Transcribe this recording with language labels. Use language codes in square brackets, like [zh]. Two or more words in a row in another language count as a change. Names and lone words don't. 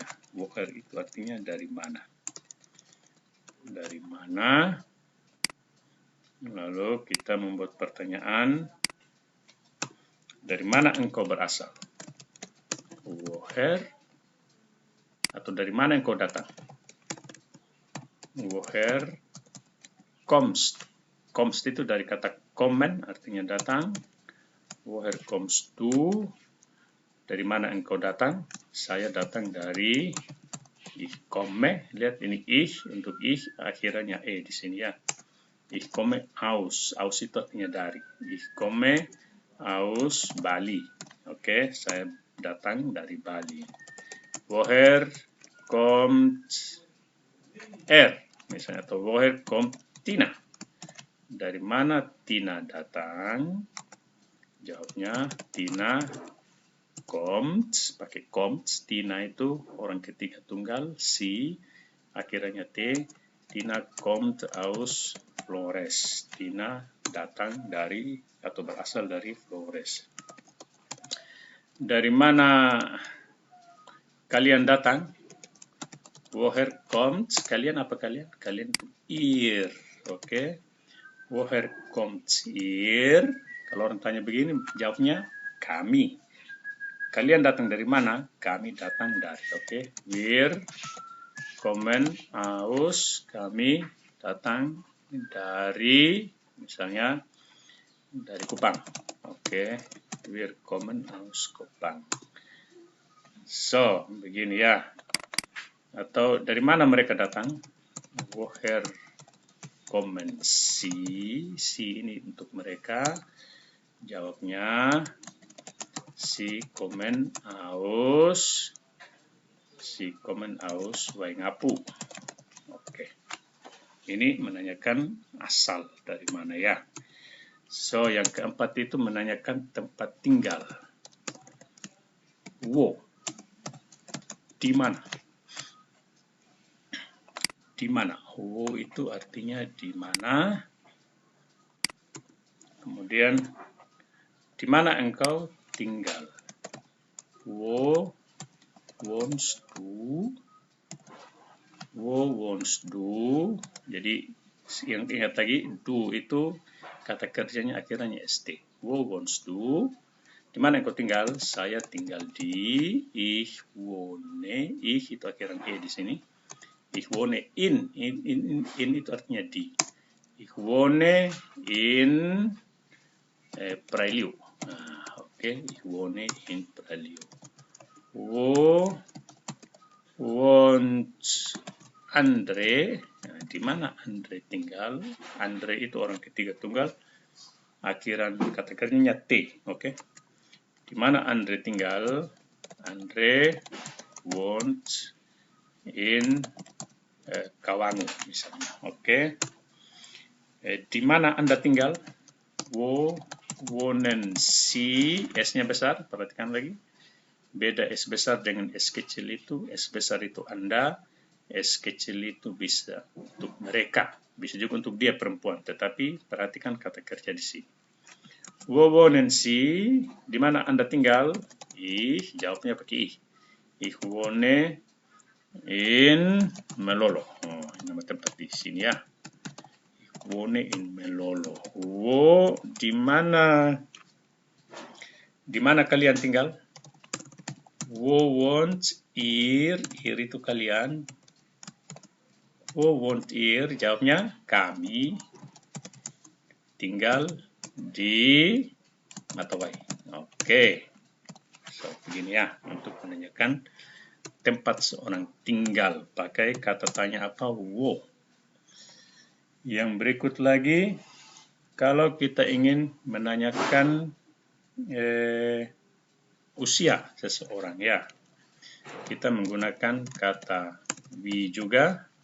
[id] Woher itu artinya dari mana. Dari mana? Lalu kita membuat pertanyaan. Dari mana engkau berasal? Woher. Atau dari mana engkau datang? [de] Woher kommst. [id] Kommst itu dari kata kommen, artinya datang. [de] Woher kommst du? [id] Dari mana engkau datang? Saya datang dari [de] ich komme. [id] Lihat ini ich, untuk ich akhirnya e di sini ya. [de] Ich komme aus. [id] Aus itu artinya dari. [de] Ich komme aus Bali. [id] Oke, saya datang dari Bali. [de] Woher kommt [id] misalnya, atau [de] woher kommt Tina? [id] Dari mana Tina datang? Jawabnya Tina kommt, pakai kommt. Tina itu orang ketiga tunggal, si, akhirnya T. [de] Tina kommt aus Flores. [id] Tina datang dari atau berasal dari Flores. Dari mana kalian datang? [de] Woher kommt? [id] Kalian apa kalian? [de] Kalian ihr. Oke. Woher kommt ihr? [id] Kalau orang tanya begini, jawabnya kami. Kalian datang dari mana? Kami datang dari. Oke. [de] Wir kommen aus. [id] Kami datang dari, misalnya, dari Kupang. Oke. [de] Wir kommen aus Kupang. [id] So, begini ya. Atau dari mana mereka datang? [de] Woher kommen sie? [id] Sie ini untuk mereka. Jawabnya [de] sie kommen aus [id] Waingapu. Oke. Ini menanyakan asal dari mana ya. So, yang keempat itu menanyakan tempat tinggal. Wo. Di mana? Di mana? Wo itu artinya di mana. Kemudian, di mana engkau tinggal? [de] Wo wohnst du? Wo wohnst du? [id] Jadi, yang ingat lagi, du itu kata kerjanya akhirnya st. [de] Wo wohnst du? [id] Di mana engkau tinggal? Saya tinggal di. [de] Ich wohne. [id] Ich itu akhiran e di sini. [de] Ich wohne in [id] itu artinya di. [de] Ich wohne in Praliu. Oke. Ich wohne in Praliu. Wo wohnt Andre? [id] Nah, di mana Andre tinggal? Andre itu orang ketiga tunggal. Akhiran kata kerjanya T. Oke. Di mana Andre tinggal? Andre [de] wohnt in [id] Kawangu misalnya. Oke. Di mana Anda tinggal? [de] Wo wohnen Sie? [id] S-nya besar, perhatikan lagi. Beda S besar dengan S kecil itu. S besar itu Anda, S kecil itu bisa untuk mereka. Bisa juga untuk dia perempuan, tetapi perhatikan kata kerja di sini. [de] Wo wohnen Sie? [id] Di mana Anda tinggal? Jawabnya pakai [de] ich. Ich wohne in Melolo. [id] Oh, nama tempat di sini ya. [de] Ich wohne in Melolo. [id] Wo, di mana kalian tinggal? [de] Wo wohnt ihr? [id] Ir itu kalian. [de] Wo wohnt ihr? [id] Jawabnya kami tinggal di Matawai. Oke. So, begini ya untuk menanyakan tempat seorang tinggal. Pakai kata tanya apa? Wo. Yang berikut lagi, kalau kita ingin menanyakan usia seseorang ya, kita menggunakan kata wie juga.